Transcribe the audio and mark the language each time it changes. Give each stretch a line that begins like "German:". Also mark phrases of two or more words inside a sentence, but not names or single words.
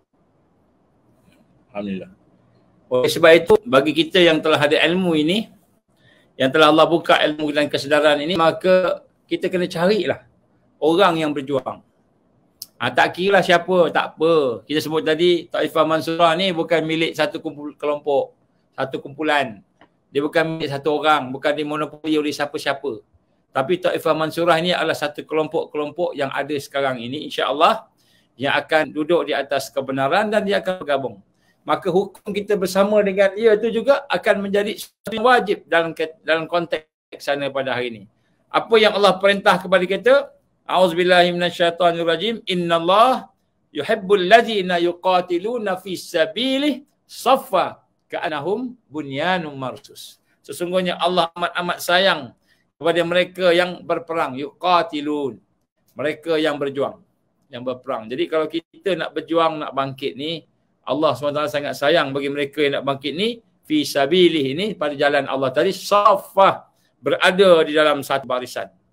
Malay: Alhamdulillah. Oleh sebab itu, bagi kita yang telah ada ilmu ini, yang telah Allah buka ilmu dan kesedaran ini, maka kita kena carilah orang yang berjuang. Tak kira siapa, tak apa. Kita sebut tadi, Taifah Mansurah ni bukan milik satu kelompok, satu kumpulan. Dia bukan milik satu orang, bukan dimonopoli oleh siapa-siapa. Tapi Taifah Mansurah ini adalah satu kelompok-kelompok yang ada sekarang ini,
Arabic: إن شاء الله,
Malay: yang akan duduk di atas kebenaran dan dia akan bergabung. Maka hukum kita bersama dengan dia itu juga akan menjadi sesuatu yang wajib dalam konteks sana pada hari ini. Apa yang Allah perintah kepada kita?
Arabic: أعوذ بالله من الشيطان الرجيم. إن الله يحب الذين يقاتلون في سبيله صفا كأنهم بنيان مرصوص.
Malay: Sesungguhnya Allah amat sayang kepada mereka yang berperang, yuqatilun. Mereka yang berjuang, yang berperang. Jadi kalau kita nak berjuang, nak bangkit ni, Allah SWT sangat sayang bagi mereka yang nak bangkit ni,
Arabic: في سبيله
Malay: ini, pada jalan Allah tadi, saffa, berada di dalam satu barisan.